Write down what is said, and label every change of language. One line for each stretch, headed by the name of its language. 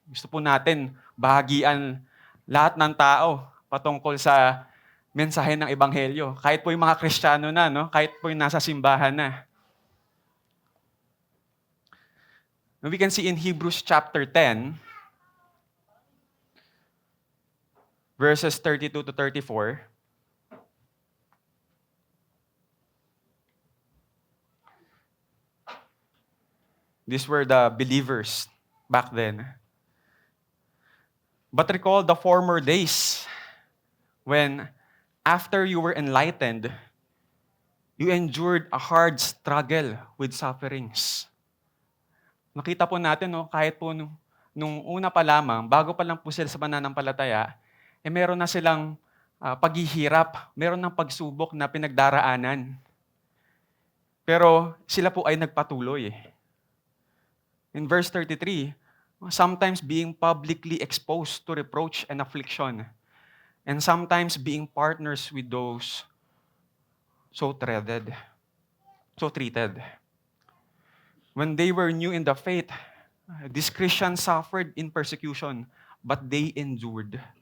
Filipino: Gusto po natin bahagian lahat ng tao patungkol sa mensahe ng Ebanghelyo. Kahit po yung mga Kristiyano na, no? Kahit po yung nasa simbahan na.
English: We can see in Hebrews chapter 10, verses 32 to 34, these were the believers back then. But recall the former days when, after you were enlightened, you endured a hard struggle with sufferings.
Filipino: Nakita po natin, no, kahit po nung una pa lamang, bago pa lang po sila sa pananampalataya, meron na silang paghihirap, meron ng pagsubok na pinagdaraanan. Pero sila po ay nagpatuloy.
English: In verse 33, sometimes being publicly exposed to reproach and affliction, and sometimes being partners with those so treated. When they were new in the faith, these Christians suffered in persecution, but they endured.